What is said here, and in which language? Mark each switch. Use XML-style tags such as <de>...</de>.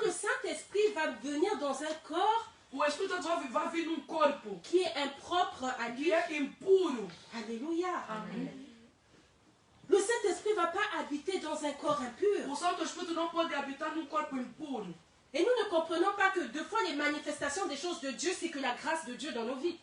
<fr>que le Saint-Esprit va venir dans un corps</fr> <pt>o Espírito Santo vai vir num corpo</pt> <fr>qui est impropre à lui?</fr> <pt>que é impuro.</pt> <fr>Alléluia.</fr> <pt>Amém.</pt> <fr>Le Saint-Esprit ne va pas habiter dans un corps impur.</fr> <pt>O Santo Espírito não pode habitar num corpo impuro.</pt> <fr>Et nous ne comprenons pas que deux fois les manifestations des choses de Dieu, c'est que la grâce de Dieu dans nos vies.</fr>